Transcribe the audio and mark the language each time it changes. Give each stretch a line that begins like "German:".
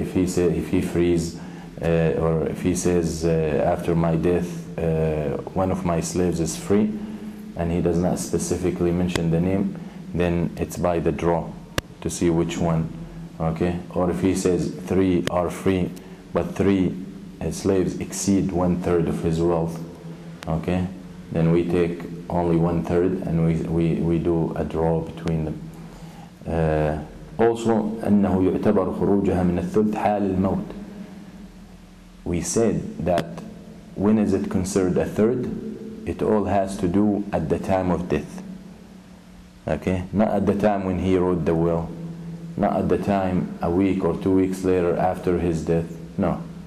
English: If he frees or if he says after my death one of my slaves is free, and he does not specifically mention the name, then it's by the draw to see which one. okay? Or if he says 3 are free, but 3 slaves exceed 1/3 of his wealth, okay? Then we take only 1/3 and we do a draw between them. Also
Arabic: أنه يعتبر خروجها من الثلث حال الموت.
English: We said that when is it considered a third? It all has to do at the time of death. Okay? Not at the time when he wrote the will. Not at the time a week or 2 weeks later after his death. No.